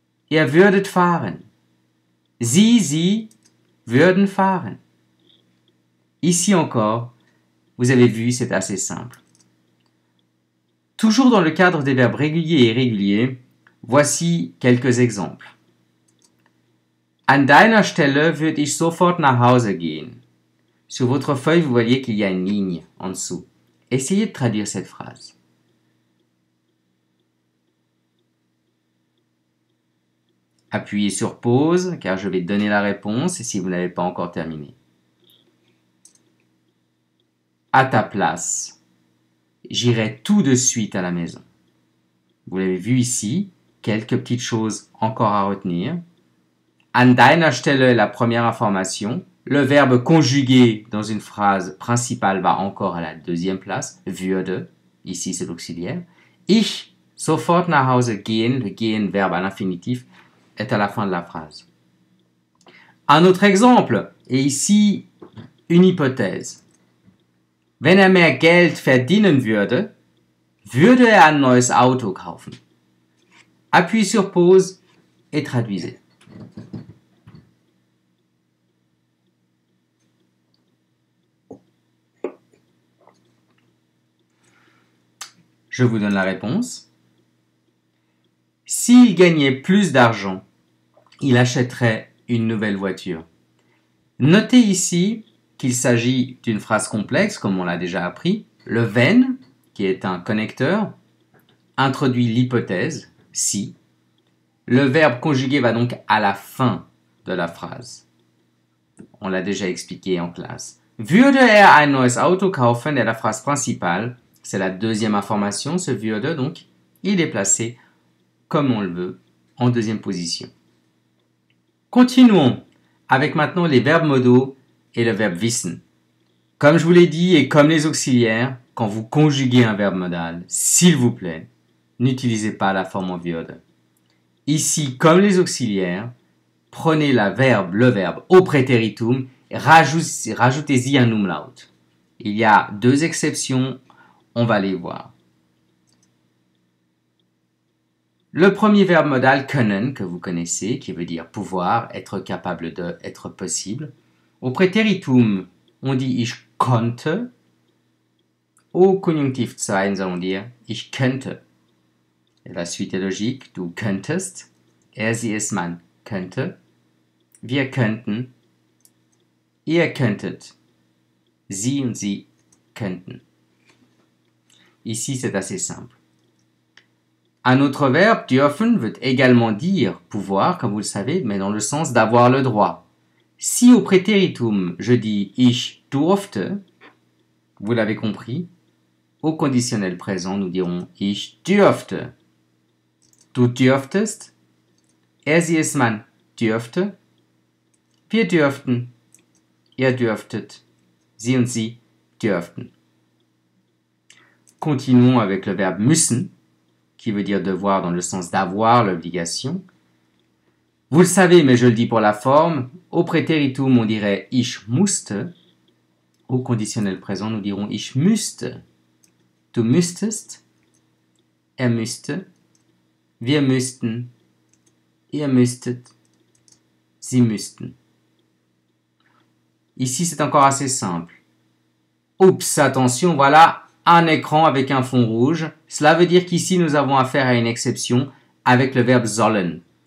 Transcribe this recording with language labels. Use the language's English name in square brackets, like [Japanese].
[German] Ihr würdet fahren. Sie würden fahren. [French] Ici encore, vous avez vu, c'est assez simple. Toujours dans le cadre des verbes réguliers et irréguliers, voici quelques exemples. [German] An deiner Stelle würde ich sofort nach Hause gehen. [French] Sur votre feuille, vous voyez qu'il y a une ligne en dessous. Essayez de traduire cette phrase. Appuyez sur pause, car je vais donner la réponse si vous n'avez pas encore terminé. À ta place, j'irai tout de suite à la maison. Vous l'avez vu ici, quelques petites choses encore à retenir. [German] An deiner Stelle [French] est la première information. Le verbe conjugué dans une phrase principale va encore à la deuxième place. Würde, ici c'est l'auxiliaire. Ich [German] Sofort nach Hause gehen, [French] le gehen, verbe à l'infinitif, est à la fin de la phrase. Un autre exemple, et ici une hypothèse. [German] Wenn er mehr Geld verdienen würde, würde er ein neues Auto kaufen. [French] Appuyez sur pause et traduisez. Je vous donne la réponse. S'il gagnait plus d'argent, il achèterait une nouvelle voiture. Notez ici qu'il s'agit d'une phrase complexe, comme on l'a déjà appris. Le wenn, qui est un connecteur, introduit l'hypothèse, si. Le verbe conjugué va donc à la fin de la phrase. On l'a déjà expliqué en classe. [German] Würde er ein neues Auto kaufen [French] est la phrase principale. C'est la deuxième information, ce würde, donc il est placé comme on le veut, en deuxième position. Continuons avec maintenant les verbes modaux et le verbe wissen. Comme je vous l'ai dit et comme les auxiliaires, quand vous conjuguez un verbe modal, s'il vous plaît, n'utilisez pas la forme en würde. Ici, comme les auxiliaires, prenez le verbe au préteritum et rajoutez-y un umlaut. Il y a deux exceptions, on va les voir. Le premier verbe modal können, que vous connaissez, qui veut dire pouvoir, être capable de, être possible. Au préteritum, on dit [German] ich konnte. [French] Au Konjunktiv 2, nous allons dire [German] ich könnte. [French] Et la suite est logique, [German] du könntest, er, sie, es, man könnte, wir könnten, ihr könntet, sie und sie könnten. [French] Ici, c'est assez simple. Un autre verbe, dürfen, veut également dire pouvoir, comme vous le savez, mais dans le sens d'avoir le droit. Si au préteritum, je dis [German] ich durfte, [French] vous l'avez compris, au conditionnel présent, nous dirons [German] ich dürfte. Du dürftest, er, sie, es, man dürfte, wir dürften, ihr dürftet, sie und sie dürften. [French] Continuons avec le verbe müssen, qui veut dire devoir dans le sens d'avoir l'obligation. Vous le savez, mais je le dis pour la forme, au préteritum, on dirait [German] ich musste, [French] au conditionnel présent, nous dirons [German] ich müsste. Du müsstest, er müsste, wir müssten, ihr müsstet, sie müssten. [French] Ici, c'est encore assez simple. Oups, attention, voilà un écran avec un fond rouge. Cela veut dire qu'ici, nous avons affaire à une exception avec le verbe sollen.